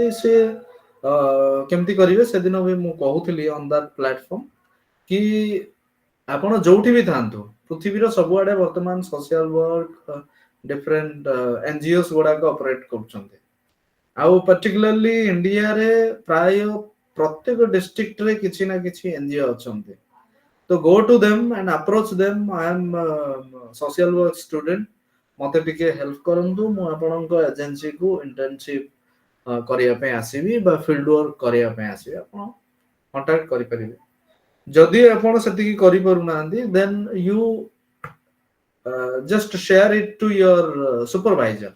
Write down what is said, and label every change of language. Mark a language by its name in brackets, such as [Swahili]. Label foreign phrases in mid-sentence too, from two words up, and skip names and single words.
[Odia] ସେ କେମିତି କରିବେ ସେଦିନ ବି ମୁଁ କହୁଥିଲି [English] on that platform [Odia] କି ଆପଣ ଯୋଉଠି ବି ଥାଆନ୍ତୁ ପୃଥିବୀର ସବୁଆଡେ ବର୍ତ୍ତମାନ [English] social work different NGOs [Odia] ଗୁଡାକ ଅପରେଟ କରୁଛନ୍ତି. ଆଉ ପର୍ଟିକୁଲାରଲି ଇଣ୍ଡିଆରେ ପ୍ରାୟ ପ୍ରତ୍ୟେକ ଡିଷ୍ଟ୍ରିକ୍ଟରେ କିଛି ନା କିଛି NGO ଅଛନ୍ତି. [English] ତ go to them and approach them. I am social work student. [Odia] ମତେ ଟିକେ ହେଲ୍ପ କରନ୍ତୁ, ମୁଁ ଆପଣଙ୍କ ଏଜେନ୍ସିକୁ ଇଣ୍ଟର୍ନସିପ କରିବା ପାଇଁ ଆସିବି ବା [English] field work [Odia] କରିବା ପାଇଁ ଆସିବି. ଆପଣ କଣ୍ଟାକ୍ଟ କରିପାରିବେ. ଯଦି ଆପଣ ସେତିକି କରିପାରୁନାହାନ୍ତି [English] then you just share it to your supervisor.